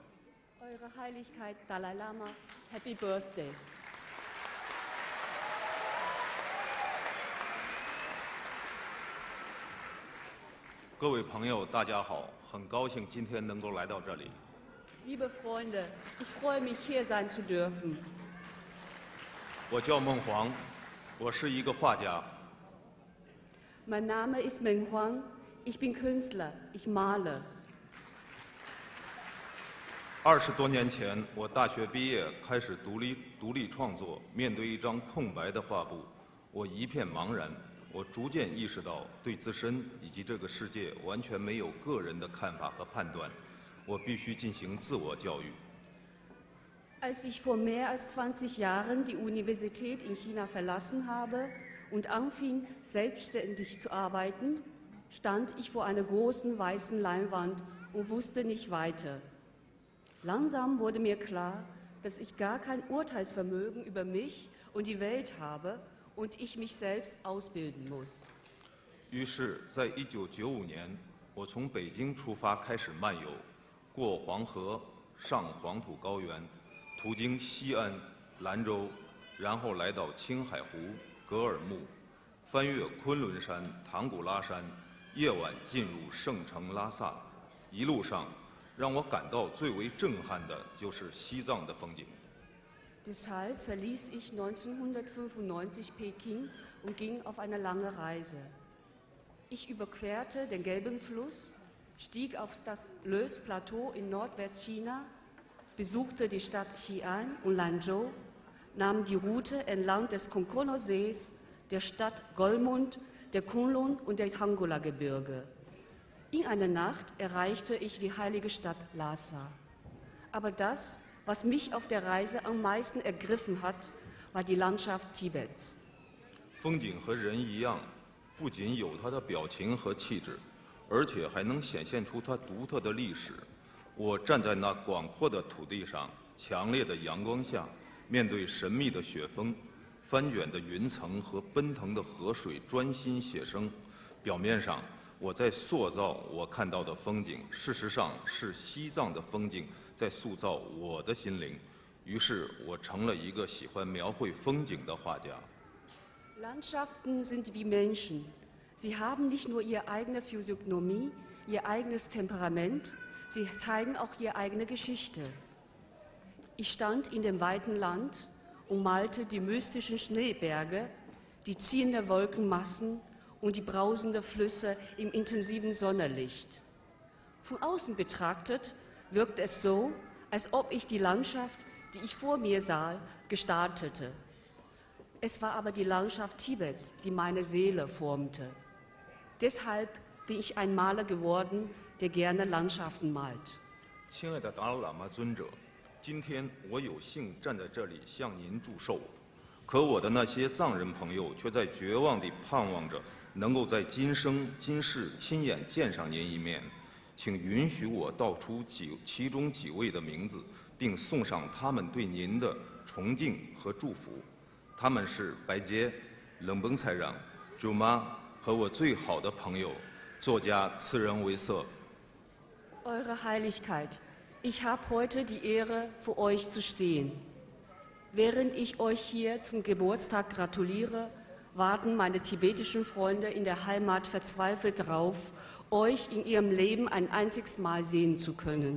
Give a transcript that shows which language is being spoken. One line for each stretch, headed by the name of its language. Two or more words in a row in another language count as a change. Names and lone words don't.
German: Eure Heiligkeit Dalai Lama,
English: Happy Birthday.
Chinese: 各位朋友，大家好，很高兴今天能够来到这里。
German: Liebe Freunde, ich freue mich, hier sein zu dürfen.
Chinese: 我叫孟黄，我是一个画家。
German: Mein Name ist Meng Huang, ich bin Künstler, ich male.
Chinese: 20 多年前，我大学毕业，开始独立创作。面对一张空白的画布，我一片茫然。我逐渐意识到，对自身以及这个世界完全没有个人的看法和判断，我必须进行自我教育。
German: Als ich vor mehr als 20 Jahren die Universität in China verlassen habe und anfing, selbstständig zu arbeiten, stand ich vor einer großen weißen Leinwand und wusste nicht weiter. Langsam wurde mir klar, dass ich gar kein Urteilsvermögen über mich und die Welt habe und ich mich selbst ausbilden muss.
Chinese: 于是，在1995年，我从北京出发开始漫游，过黄河，上黄土高原，途经西安、兰州，然后来到青海湖、格尔木，翻越昆仑山、唐古拉山，夜晚进入圣城拉萨。一路上，让我感到最为震撼的就是西藏的风景。
German: Deshalb verließ ich 1995 Peking und ging auf eine lange Reise. Ich überquerte den Gelben Fluss, stieg auf das Löss-Plateau in Nordwestchina, besuchte die Stadt Xi'an und Lanzhou, nahm die Route entlang des Konkono-Sees, der Stadt Golmund, der Kunlun und der Hangula-Gebirge. In einer Nacht erreichte ich die heilige Stadt Lhasa. Aber das, was mich auf der Reise am meisten ergriffen hat, war die Landschaft Tibets.
Chinese: 风景和人一样，不仅有它的表情和气质，而且还能显现出它独特的历史。我站在那广阔的土地上，强烈的阳光下，面对神秘的雪峰、翻卷的云层和奔腾的河水，专心写生。表面上，我在塑造我看到的风景，事实上是西藏的风景在塑造我的心灵。于是，我成了一个喜欢描绘风景的画家。
German: Landschaften sind wie Menschen. Sie haben nicht nur ihre eigene Physiognomie, ihr eigenes Temperament, sie zeigen auch ihre eigene Geschichte. Ich stand in dem weiten Land und malte die mystischen Schneeberge, die ziehenden Wolkenmassen und die brausenden Flüsse im intensiven Sonnenlicht. Von außen betrachtet wirkt es so, als ob ich die Landschaft, die ich vor mir sah, gestaltete. Es war aber die Landschaft Tibets, die meine Seele formte. Deshalb bin ich ein Maler geworden, der gerne Landschaften malt.
Chinese: 亲爱的达赖喇嘛尊者，今天我有幸站在这里向您祝寿，可我的那些藏人朋友却在绝望地盼望着能够在今生今世亲眼见上您一面。请允许我道出其中几位的名字，并送上他们对您的崇敬和祝福。他们是白洁、冷崩才让、朱妈和我最好的朋友，作家次仁维瑟。
German: Eure Heiligkeit, ich habe heute die Ehre, vor euch zu stehen. Während ich euch hier zum Geburtstag gratuliere, warten meine tibetischen Freunde in der Heimat verzweifelt darauf, euch in ihrem Leben ein einziges Mal sehen zu können.